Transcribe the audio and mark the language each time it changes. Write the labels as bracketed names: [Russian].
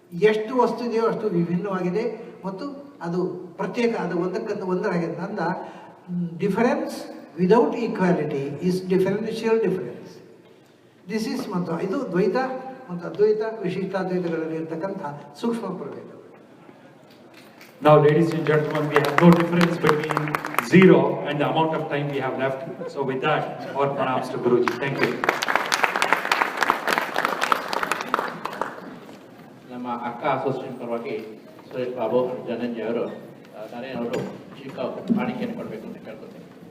[Kannada] ಎಷ್ಟು ವಸ್ತು ಇದೆಯೋ ಅಷ್ಟು ವಿಭಿನ್ನವಾಗಿದೆ ಮತ್ತು ಅದು ಪ್ರತ್ಯೇಕ, ಅದು ಒಂದಕ್ಕೊಂದು ಒಂದರಾಗಿದೆ. [English] And difference without equality is differential difference. [Kannada] This is ಮತ್ತು ಇದು ದ್ವೈತ ಮತ್ತು ಅದ್ವೈತ ವಿಶಿಷ್ಟಾದ್ವೈತಗಳಲ್ಲಿ ಇರ್ತಕ್ಕಂಥ ಸೂಕ್ಷ್ಮ ಪ್ರಭೇದ. [English] Now, ladies and gentlemen, we have no difference between zero and the amount of time we have left. So with that, our pranams to Guruji. Thank you. [Kannada] ನಮ್ಮ ಅಕ್ಕ association ಪರವಾಗಿ ಸುರೇಶ್ ಬಾಬು ಧನಂಜಯ ಅವರು ನರೇನ್ ಅವರು ಚಿಕ್ಕ ಕಾಣಿಕೆಯನ್ನು ಕೊಡಬೇಕು ಅಂತ ಕೇಳ್ಕೊತೀನಿ.